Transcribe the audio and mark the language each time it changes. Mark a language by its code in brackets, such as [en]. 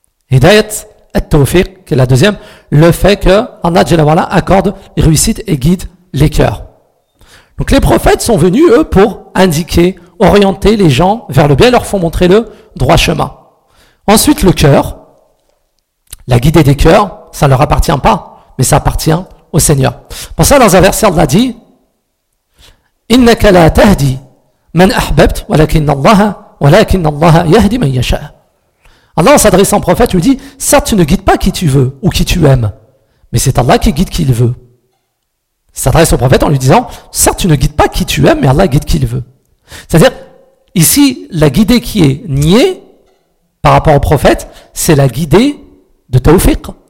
[fr] Hidayat al-Tawfiq, qui est la deuxième, le fait que Allah Jalla wa'ala accorde réussite et guide les cœurs. Donc les prophètes sont venus, eux, pour indiquer, orienter les gens vers le bien, leur font montrer le droit chemin. Ensuite, le cœur, la guidée des cœurs, ça ne leur appartient pas, mais ça appartient au Seigneur. Pour ça, dans un verset, Allah dit [ar] إِنَّكَ لَا تَهْدِي مَنْ أَحْبَبْتُ وَلَكِنَّ اللَّهَ يَهْدِي مَنْ يَشَاءُ. [fr] Allah, en s'adressant au prophète, lui dit, certes, tu ne guides pas qui tu veux ou qui tu aimes, mais c'est Allah qui guide qui il veut. Il s'adresse au prophète en lui disant, certes, tu ne guides pas qui tu aimes, mais Allah guide qui il veut. C'est-à-dire, ici, la guidée qui est niée par rapport au prophète, c'est la guidée de Tawfiq.